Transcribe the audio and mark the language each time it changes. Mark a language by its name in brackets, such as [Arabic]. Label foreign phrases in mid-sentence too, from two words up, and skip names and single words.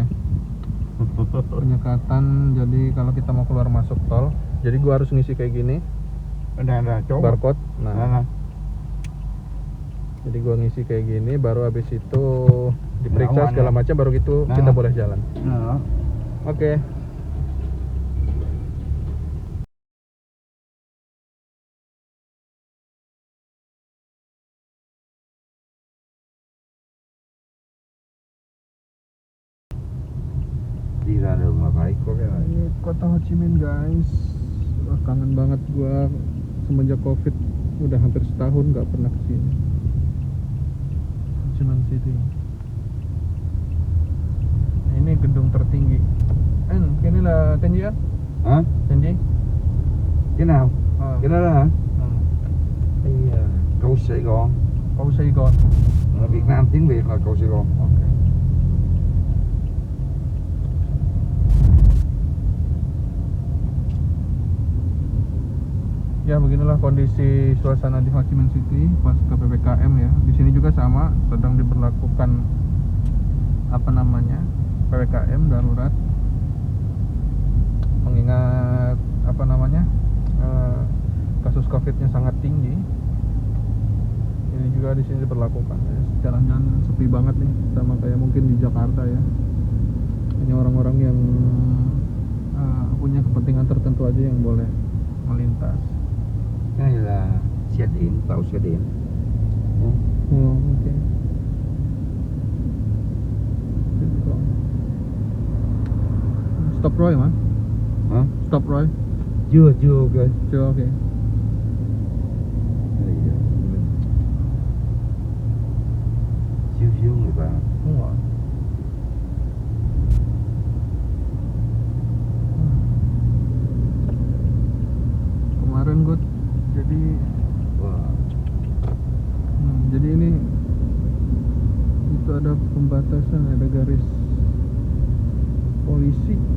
[Indonesian] Penyekatan. Jadi kalau kita mau keluar masuk tol, jadi gua harus ngisi kayak gini. Ada coba. Barcode. Nah. Jadi gua ngisi kayak gini, baru habis itu diperiksa segala macam, baru gitu kita boleh jalan. Oke. [Vietnamese] Đi ra đường mà phải có cái này. [Indonesian] Ini kota Ho Chi Minh guys. Wah, kangen banget gua semenjak Covid. Udah hampir setahun nggak pernah kesini. Ho Chi Minh City. Nah, ini gedung tertinggi. Ini lah Tenji ya? [Vietnamese] Hả? [Indonesian] Tenji? [Vietnamese] Cái nào? Cái đó đó hả? Cái cầu Sài Gòn. Cầu Sài Gòn. Việt Nam tiếng Việt là cầu Sài Gòn. [Indonesian] Oke. Ya, beginilah kondisi suasana di Ho Chi Minh City pas ke PPKM ya. Di sini juga sama, sedang diberlakukan PPKM darurat. Mengingat kasus Covid-nya sangat tinggi. Ini juga di sini diberlakukan. Jalan-jalan sepi banget nih, sama kayak mungkin di Jakarta ya. Hanya orang-orang yang punya kepentingan tertentu aja yang boleh melintas. [Vietnamese] Cái này là xe điện, tàu xe điện. Oke. Stop Roy mà. Hả? Stop Roy. Chưa ok. Chưa ok. Siêu người ta. Đúng rồi. [Indonesian] Kemarin gue jadi ini itu ada pembatasan, ada garis polisi.